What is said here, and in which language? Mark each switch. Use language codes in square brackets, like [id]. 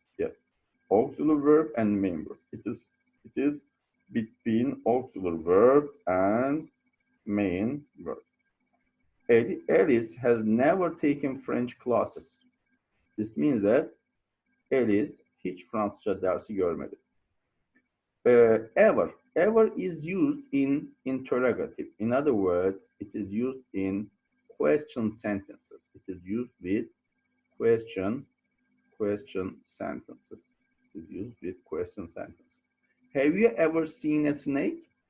[en] Yes, auxiliary verb and main verb. It is between auxiliary verb and main verb. Alice has never taken French classes. This means that [tr] Alice hiç Fransızca dersi görmedi. [en] Ever is used in interrogative. In other words, it is used in question sentences. It is used with question sentences. It is used with question sentences. Have you ever seen a snake?